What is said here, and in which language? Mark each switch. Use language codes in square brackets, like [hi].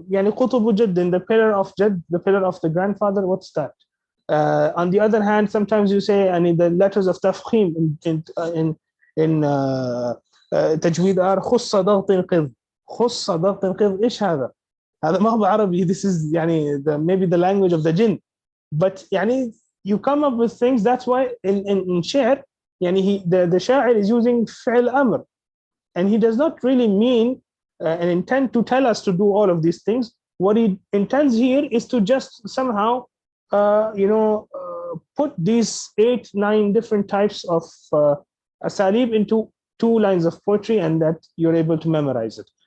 [en] قطب جد, the pillar of Jad, the pillar of the grandfather, what's that? On the other hand, sometimes you say the letters of tafkhim in تجويد are خص ضغط القذ. [ar] خص ضغط القذ, إيش هذا؟ هذا ما هو عربي. [en] This is maybe the language of the jinn. But you come up with things. That's why in shi'r, the sha'ir is using fi'l amr, and he does not really mean and intend to tell us to do all of these things. What he intends here is to just somehow put these 8-9 different types of asalib into 2 lines of poetry, and that you're able to memorize it.